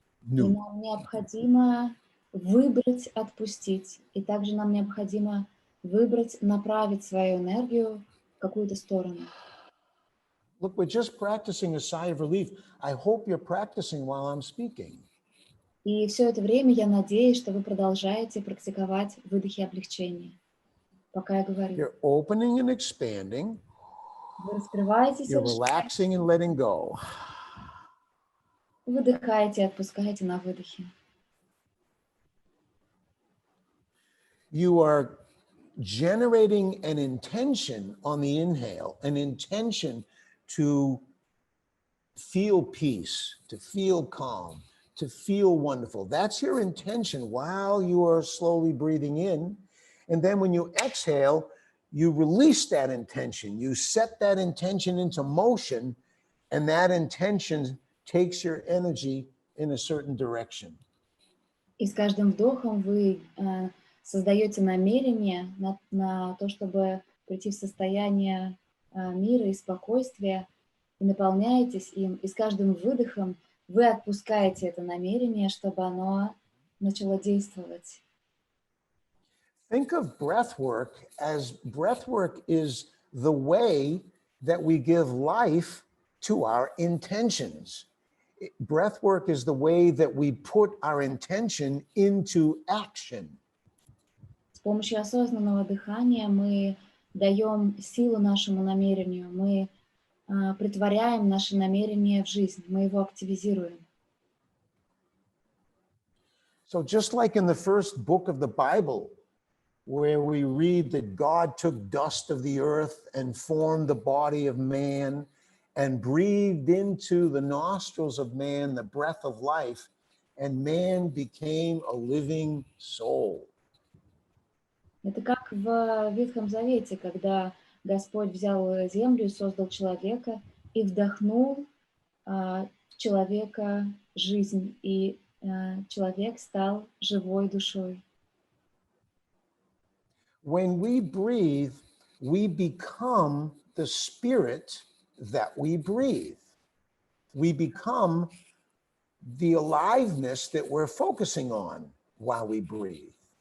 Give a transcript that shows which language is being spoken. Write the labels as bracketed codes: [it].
[ru] И [en] new. [ru] нам необходимо выбрать отпустить, и также нам необходимо выбрать направить свою энергию в какую-то сторону. [en] Look, we're just practicing a sigh of relief. I hope you're practicing while I'm speaking. [ru] И все это время я надеюсь, что вы продолжаете практиковать выдохи облегчения, пока я говорю. [en] You're opening and expanding. [ru] Вы раскрываетесь, [en] You're relaxing and letting go. [ru] выдыхаете, отпускаете на выдохе. [en] You are generating an intention on the inhale, an intention to feel peace, to feel calm, to feel wonderful. That's your intention while you are slowly breathing in. And then when you exhale, you release that intention. You set that intention into motion, and that intention takes your energy in a certain direction. [ru] И с каждым вдохом вы создаете намерение на то, чтобы прийти в состояние мира и спокойствия, и наполняетесь им, и с каждым выдохом вы отпускаете это намерение, чтобы оно начало действовать. [en] Think of breath work as breath work is the way that we give life to our intentions. Breath work is the way that we put our intention into action. [ru] С помощью осознанного дыхания мы даем силу нашему намерению, мы претворяем наше намерение в жизнь, мы его активизируем. [en] So just like in the first book of the Bible, where we read that God took dust of the earth and formed the body of man and breathed into the nostrils of man the breath of life, and man became a living soul. [ru] Это как в Ветхом Завете, когда Господь взял землю и создал человека и вдохнул в человека жизнь, и человек стал живой душой. [en] When we breathe, we become the spirit that we breathe. We become the aliveness that we're focusing on while we breathe.